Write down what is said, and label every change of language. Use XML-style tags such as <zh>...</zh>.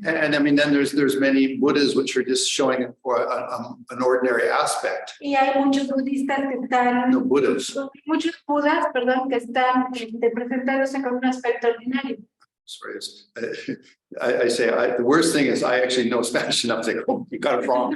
<en>And I mean, then there's many Buddhas which are just showing an ordinary aspect.</en> <es>Y hay muchos budistas que están,</es> <en>No Buddhas.</en> <es>muchos budas, perdón, que están presentándose con un aspecto ordinario.</es> <en>Sorry, I say the worst thing is I actually know Spanish enough to say, oh, you got it wrong.</en>